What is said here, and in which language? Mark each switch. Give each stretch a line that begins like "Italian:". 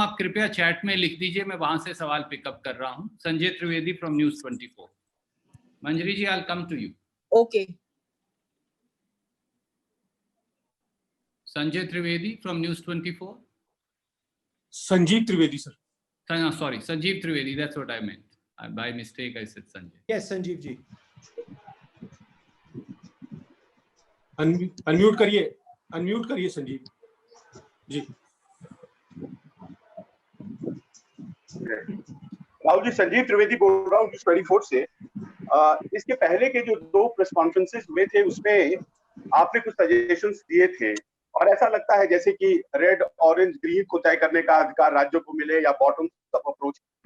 Hindi: आप कृपया चैट में लिख दीजिए. मैं वहां से सवाल पिकअप कर रहा हूँ.
English: Sanjay Trivedi from News 24. Manjari ji, I'll come to you. Okay. Sanjay Trivedi from News 24. Sanjeev Trivedi, sir. Sorry, Sanjeev Trivedi. That's what I meant. By mistake, I said Sanjay. Yes, Sanjeev ji.
Hindi: Unmute करिए संजीव जी. राहुल जी, संजीव त्रिवेदी बोल रहा हूँ news 24 से. इसके पहले के जो 2 press conferences हुए थे उसमें आपने कुछ सजेशंस दिए थे और ऐसा लगता है जैसे कि रेड, ऑरेंज, ग्रीन को तय करने का अधिकार राज्यों को मिले या बॉटम अप अप्रोच.